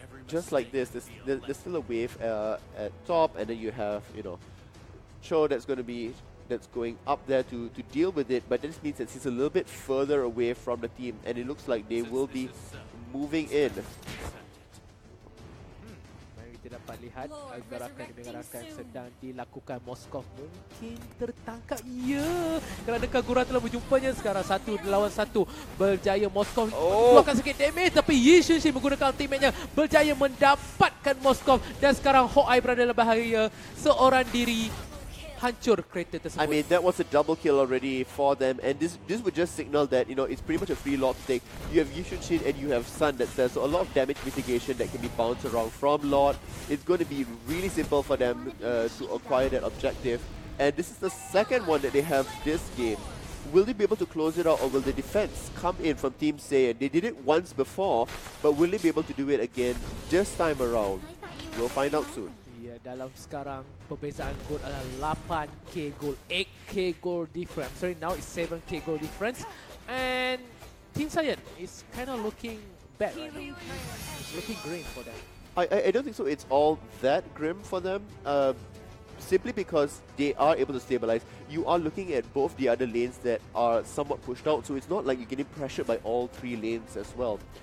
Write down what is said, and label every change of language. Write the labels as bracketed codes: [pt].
[en] Just like this, there's still a wave at top, and then you have, you know, Cho that's going up there to deal with it, but this means that he's a little bit further away from the team, and it looks like they will be moving in. [ms] Mari kita dapat lihat gerakan sedang dilakukan. Moskov mungkin tertangkap. Ya, kerana Kagura telah berjumpanya sekarang 1 lawan 1. Berjaya Moskov keluarkan sikit damage, tapi Yi Xuanxin menggunakan ultimate-nya berjaya mendapatkan Moskov, dan sekarang Hawkeye berada dalam bahaya. Seorang diri hancur kereta tersebut. [en] I mean, that was a double kill already for them, and this would just signal that, you know, it's pretty much a free lot to take. You have Yi Xuanxin and you have Sun that's there, so a lot of damage mitigation that can be bounced around from Lord. It's going to be really simple for them to acquire that objective, and this is the second one that they have this game. Will they be able to close it out, or will the defense come in from Team Saiyan? They did it once before, but will they be able to do it again this time around? We'll find out soon. [ms] Ya, dalam sekarang perbezaan gol adalah 8k gol, [en] 8k goal difference. Sorry, now it's 7k goal difference, and Team Saiyan is kind of looking bad right now. It's looking grim for them. I don't think so. It's all that grim for them. Simply because they are able to stabilize. You are looking at both the other lanes that are somewhat pushed out, so it's not like you're getting pressured by all 3 lanes as well.